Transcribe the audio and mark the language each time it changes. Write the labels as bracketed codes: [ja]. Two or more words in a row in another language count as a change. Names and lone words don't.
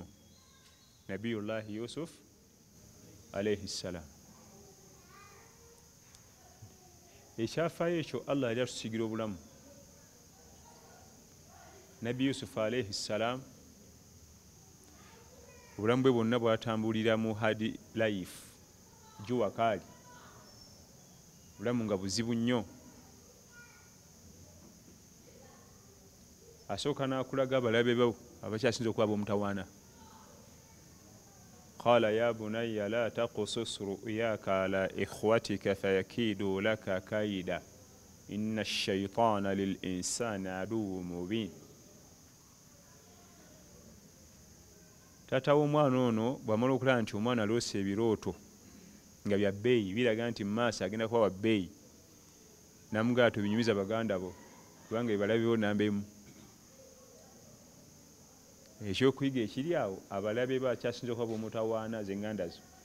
[lg] Nabiyullahi Yusuf [ar] عليه السلام, [lg] ekyafaayo ekyo Allah yali atusigira obulamu. Nabbi Yusuf [ar] عليه السلام [lg] obulamu bwe bwonna bwatambulira mu [en] hard life, [lg] juwakaali, obulamu nga buzibu nnyo. Asooka n'akulaga abalabe bo abakyasinza okuba ab'omutawaana. [ar] قال يا بني لا تقصص رؤياك على إخوتك فيكيدوا لك كيدا إن الشيطان للإنسان عدو مبين. [lg] Taata w'omwana ono bw'amala okulaba nti omwana aloose ebirooto nga bya bbeeyi, biraga nti mu maaso agenda kuba wa bbeeyi, n'amugamba tobinyumiza baganda bo kubanga bibalabewo namba emu. Ekyokuyiga ekiri awo, abalabe bakyasinza okuba b'omutawaana z'eŋŋanda zo.